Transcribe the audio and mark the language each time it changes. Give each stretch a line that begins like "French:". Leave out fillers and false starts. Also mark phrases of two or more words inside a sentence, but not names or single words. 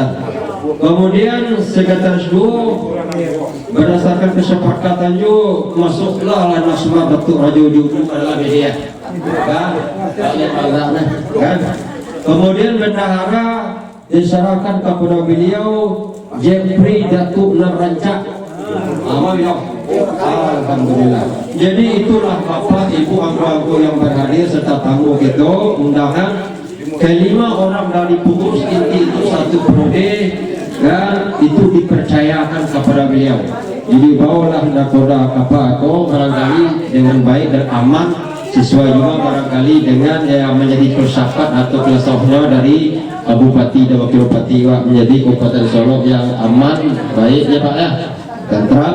Indonesian: Kemudian sekretaris dua berdasarkan kesepakatan juga masuklah Nasmar Datuk Raja Judu adalah media kan. Kemudian bendahara diserahkan kepada beliau Jeffrey Datuk Narancak. Alhamdulillah. Jadi itulah Bapak Ibu angku-angku yang berhadir serta tamu kita undangan kelima orang dari pengurus inti itu satu periode dan itu dipercayakan kepada beliau. Jadi bawalah nakoda apa barangkali dengan baik dan aman sesuai juga barangkali dengan yang menjadi filsafat atau filsafnya dari Bupati dan Wakil Bupati menjadi Kabupaten Solo yang aman, baik ya Pak ya, tentram.